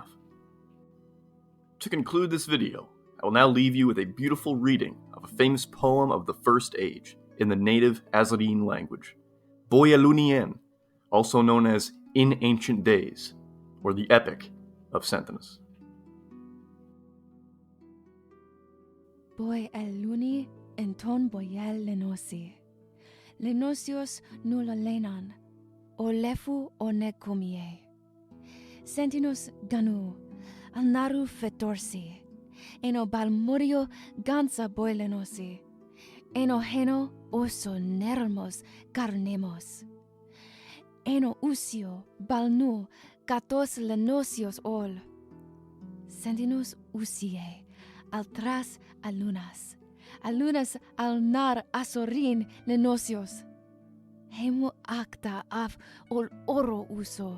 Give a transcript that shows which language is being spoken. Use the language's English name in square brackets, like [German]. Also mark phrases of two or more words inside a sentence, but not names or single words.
[English] To conclude this video, I will now leave you with a beautiful reading of a famous poem of the First Age in the native Azarine language, Boyalunien, also known as In Ancient Days, or the Epic of Senthinus. Boyaluni enton boyal lenosi. Lenosios nulla lenan, o lefu o nekomie. Sentinus ganu, al naru fetorsi, eno balmurio gansa boylenosi, eno heno oso nermos carnemos. Eno usio balnu katos lenosios ol. Sentinus usie, al tras alunas al nar asorin lenosios. Hemu acta af ol oro uso.